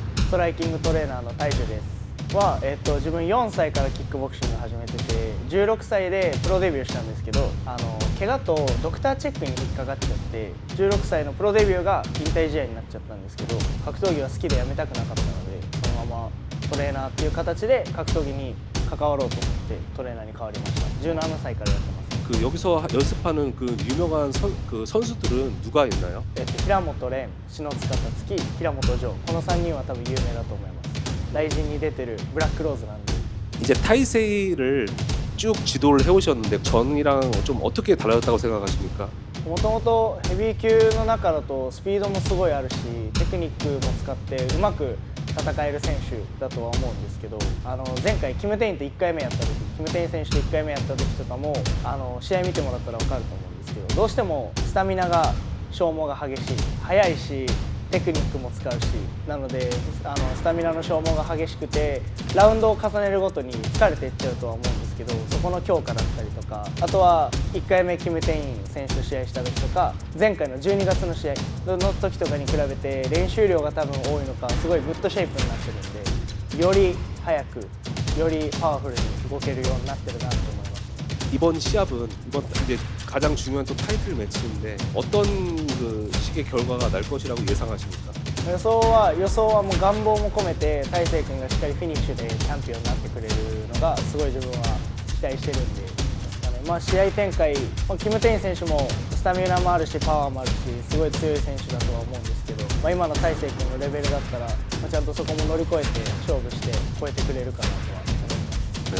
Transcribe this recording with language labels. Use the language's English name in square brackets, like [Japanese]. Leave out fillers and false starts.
[Japanese] トライキングトレーナーの大樹ですは、自分4歳からキックボクシング始めてて16歳でプロデビューしたんですけど怪我とドクターチェックに引っかかっちゃって16歳のプロデビューが引退試合になっちゃったんですけど格闘技は好きでやめたくなかったのでそのままトレーナーっていう形で格闘技に関わろうと思ってトレーナーに変わりました17歳からやってます [Korean] 그 여기서 연습하는 그 유명한 그 선수들은 누가 있나요? [Japanese] 平本蓮、篠塚達樹、平本城この3人は多分有名だと思いますライジンに出てるブラックローズなんで [Korean] 이제 타이세이를 쭉 지도를 해오셨는데 전이랑 좀 어떻게 달라졌다고 생각하십니까? [Japanese] もともとヘビー級の中だとスピードもすごいあるしテクニックも使ってうまく戦える選手だとは思うんですけど前回キム・テインと1回目やった時キム・テイン選手と1回目やった時とかも試合見てもらったら分かると思うんですけどどうしてもスタミナが消耗が激しい速いしテクニックも使うしなのでスタミナの消耗が激しくてラウンドを重ねるごとに疲れていっちゃうとは思うんですけどそこの強化だったりとかあとは1回目キム・テイン選手と試合した時とか前回の12月の試合の時とかに比べて練習量が多分多いのかすごいグッドシェイプになってるんでより速くよりパワフルに動けるようになってるなと思います [Korean] 이번 시합은 이번 이제 가장 중요한 또 타이틀 매치인데 어떤 그 식의 결과가 날 것이라고 예상하십니까? [Japanese] 予想はもう願望も込めて大勢君がしっかりフィニッシュでチャンピオンになってくれるのがすごい自分は期待してるんで試合展開、キム・テイン選手もスタミナもあるしパワーもあるしすごい強い選手だとは思うんですけど、今の大勢君のレベルだったら、ちゃんとそこも乗り越えて勝負して超えてくれるかなとは思います。